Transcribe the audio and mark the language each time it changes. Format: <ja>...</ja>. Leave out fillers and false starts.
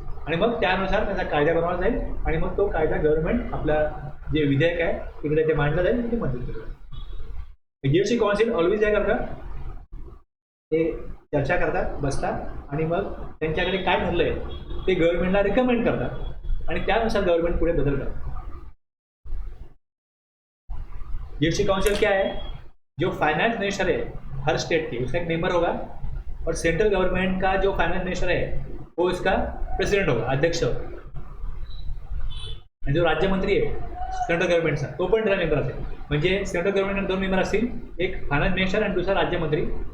<mr>आणि मग त्यानुसार त्याचा कायदा बनवला जाईल आणि मग तो कायदा गव्हर्नमेंट आपल्या जे विधेयक आहे तिकडे ते मांडलं जाईल आणि ते मंजूर केलं जाईल. GST काउन्सिल ऑलवेज काय करतात, ते चर्चा करतात, बसतात आणि मग त्यांच्याकडे काय ठरलं आहे ते गव्हर्नमेंटला रिकमेंड करतात आणि त्यानुसार गव्हर्नमेंट पुढे बदल करतात.</mr> <hi>GST काउंसिल क्या है? जो फाइनेंस मिनिस्टर है हर स्टेट के, उसका एक मेंबर होगा, और सेंट्रल गवर्नमेंट का जो फाइनेंस मिनिस्टर है वो इसका प्रेसिडेंट होगा, अध्यक्ष होगा.</hi> <mr>आणि जो राज्यमंत्री आहे सेंट्रल गव्हर्नमेंटचा तो पण त्याला मेंबर असेल. म्हणजे सेंट्रल गव्हर्नमेंट 2 मेंबर असतील, एक फायनान्स मिनिस्टर आणि दुसरा राज्यमंत्री.</mr>